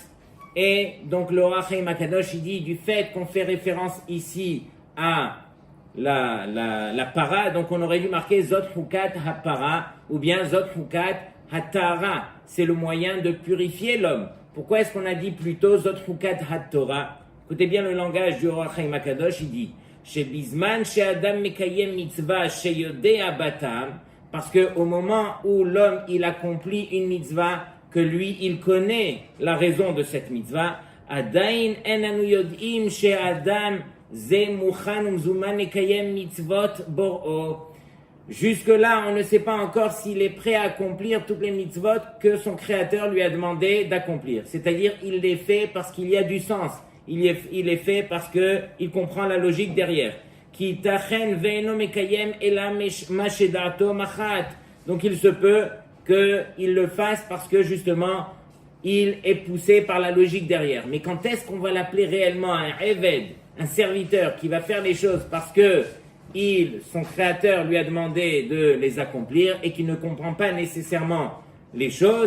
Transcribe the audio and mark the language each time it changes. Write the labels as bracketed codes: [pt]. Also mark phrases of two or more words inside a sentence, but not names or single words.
[fr] Et donc le Or HaChaim HaKadosh, il dit, du fait qu'on fait référence ici à la para, donc on aurait dû marquer [he] זאת חוקת הפרה, [fr] ou bien [he] זאת חוקת התרה. [fr] C'est le moyen de purifier l'homme. Pourquoi est-ce qu'on a dit plutôt [he] זאת חוקת התורה? [fr] Écoutez bien le langage du Or HaChaim HaKadosh, il dit [he] שבזמן שאדם מקיים מצוה שיודע בטעם, [fr] parce que au moment où l'homme il accomplit une mitzvah, que lui, il connaît la raison de cette mitzvah. [he] עדיין איננו יודעים שאדם זה מוכן ומזומן לקיים מצוות בוראו. [fr] Jusque-là, on ne sait pas encore s'il est prêt à accomplir toutes les mitzvot que son créateur lui a demandé d'accomplir. C'est-à-dire, il les fait parce qu'il y a du sens. Il les fait parce qu'il comprend la logique derrière. [he] כי יתכן ואינו מקיים אלא משדעתו מכרעת. [fr] Donc, il se peut qu'il le fasse parce que justement, il est poussé par la logique derrière. Mais quand est-ce qu'on va l'appeler réellement un Eved, un serviteur qui va faire les choses parce que son créateur lui a demandé de les accomplir et qui ne comprend pas nécessairement les choses?